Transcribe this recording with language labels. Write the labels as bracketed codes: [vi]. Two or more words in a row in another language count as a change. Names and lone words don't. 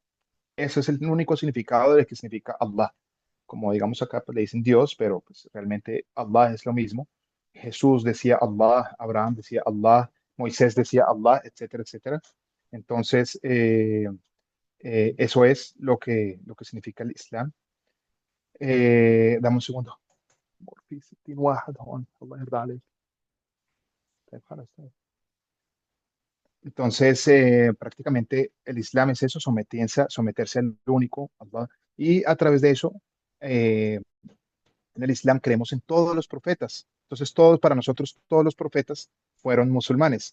[es] Ese es el único significado de que significa Allah. Como digamos acá, pues le dicen Dios, pero pues realmente Allah es lo mismo. Jesús decía Allah, Abraham decía Allah, Moisés decía Allah, etcétera, etcétera. Entonces, eso es lo que significa el Islam. Dame un segundo. [ar] في 60 واحد هون الله يرضى عليك. طيب خلاص طيب. [es] Entonces, prácticamente el Islam es eso, someterse al único Allah. Y a través de eso, eh, en el Islam creemos en todos los profetas. Entonces, para nosotros, todos los profetas fueron musulmanes.